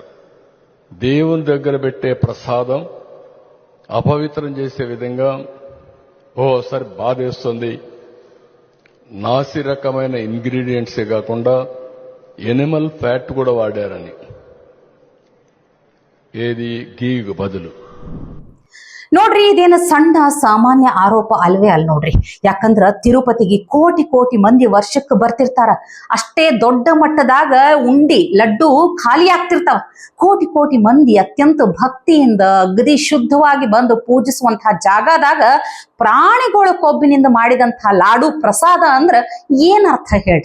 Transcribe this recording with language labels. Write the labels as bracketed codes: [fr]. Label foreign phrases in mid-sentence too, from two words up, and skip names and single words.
[te] దేవుని దగ్గర పెట్టే ప్రసాదం అపవిత్రం చేసే విధంగా ఓసారి బాధేస్తుంది. నాసి రకమైన ఇంగ్రీడియంట్సే కాకుండా [en] animal fat [te] కూడా వాడారని, ఏది [kn] ಗೀಗೆ ಬದಲು. ನೋಡ್ರಿ, ಇದೇನು ಸಣ್ಣ ಸಾಮಾನ್ಯ ಆರೋಪ ಅಲ್ವೇ ಅಲ್ ನೋಡ್ರಿ. ಯಾಕಂದ್ರ ತಿರುಪತಿಗೆ ಕೋಟಿ ಕೋಟಿ ಮಂದಿ ವರ್ಷಕ್ಕೆ ಬರ್ತಿರ್ತಾರ. ಅಷ್ಟೇ ದೊಡ್ಡ ಮಟ್ಟದಾಗ ಉಂಡಿ ಲಡ್ಡು ಖಾಲಿ ಆಗ್ತಿರ್ತಾವ. ಕೋಟಿ ಕೋಟಿ ಮಂದಿ ಅತ್ಯಂತ ಭಕ್ತಿಯಿಂದ ಅಗದಿ ಶುದ್ಧವಾಗಿ ಬಂದು ಪೂಜಿಸುವಂತಹ ಜಾಗದಾಗ ಪ್ರಾಣಿಗಳ ಕೊಬ್ಬಿನಿಂದ ಮಾಡಿದಂತಹ ಲಾಡು ಪ್ರಸಾದ ಅಂದ್ರ ಏನ್ ಅರ್ಥ ಹೇಳ್ರಿ?